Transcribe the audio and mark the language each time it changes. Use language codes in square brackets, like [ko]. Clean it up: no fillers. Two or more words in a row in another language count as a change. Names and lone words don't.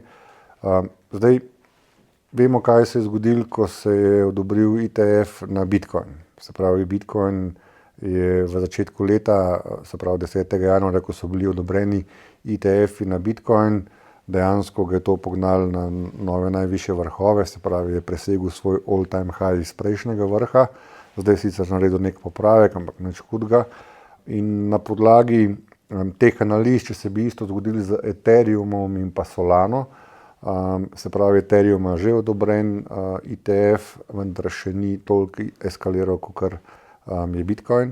[sl] Zdaj, vemo, kaj se je zgodilo, ko se je odobril ETF na Bitcoin. Se pravi, Bitcoin je v začetku leta, se pravi 10. januarja, ko so bili odobreni ETF-i na Bitcoin, dejansko ga je to pognalo na nove najvišje vrhove, se pravi, je presegel svoj [en] all-time high [sl] iz prejšnjega vrha. Zdaj sicer naredil nek popravek, ampak nič hudega. In na podlagi teh analiz, če se bi isto zgodili z Ethereumom in pa Solano, se pravi, Ethereum ima že odobren ETF, vendar še ni toliko eskaliral, kot je Bitcoin.